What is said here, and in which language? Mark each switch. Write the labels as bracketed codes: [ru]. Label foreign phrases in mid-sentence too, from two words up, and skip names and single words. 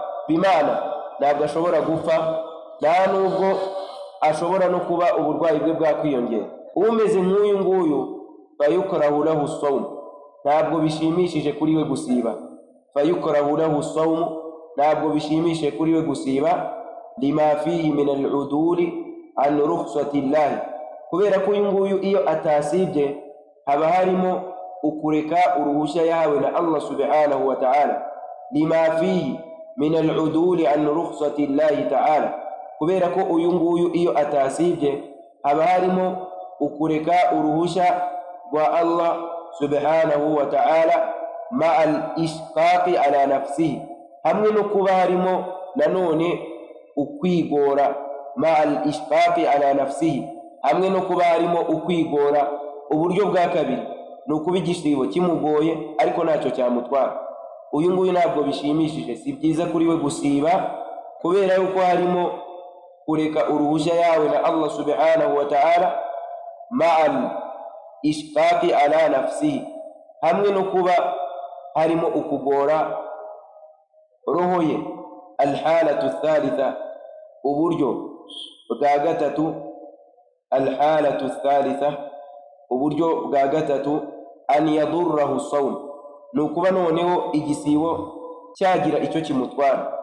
[rw] Bimana ntabwo ashobora gupfa, nta nubwo ashobora no kuba uburwayi bwe bwakwiyongera. Umeze nk'uyu nguyu [ar] فيكره له الصوم, [rw] ntabwo bishimishije kuri we gusiba. [ar] فيكره له الصوم, [rw] ntabwo bishimishije kuri we gusiba. [ar] لما فيه من العدول عن رخصة الله, [rw] kubera ko uyu nguyu iyo atasibye haba harimo ukureka uruhushya yahawe na [ar] الله سبحانه وتعالى. لما فيه من العدول عن رخصة الله تعالى, [rw] kubera ko uyu nguyu iyo atasibye haba harimo ukureka uruhushya rwa [ar] الله سبحانه وتعالى. مع الإشفاق على نفسه, [rw] hamwe no kuba harimo nanone ukwigora. [ar] مع الإشفاق على نفسه, [rw] hamwe no kuba harimo ukwigora. Uburyo bwa kabiri ni ukuba igisibo kimugoye ariko ntacyo cyamutwara. Uyu nguyu ntabwo bishimishije, si byiza kuri we gusiba, kubera yuko harimo kureka uruhushya yawe na [ar] الله سبحانه وتعالى. مع الإشفاق على نفسه, [rw] hamwe no kuba harimo ukugora roho ye. [ar] الحالة الثالثة, [rw] uburyo bwa gatatu. [ar] الحالة الثالثة, [rw] uburyo bwa gatatu. [ar] أن يضره الصوم, [rw] ni ukuba noneho igisibo cyagira icyo kimutwara.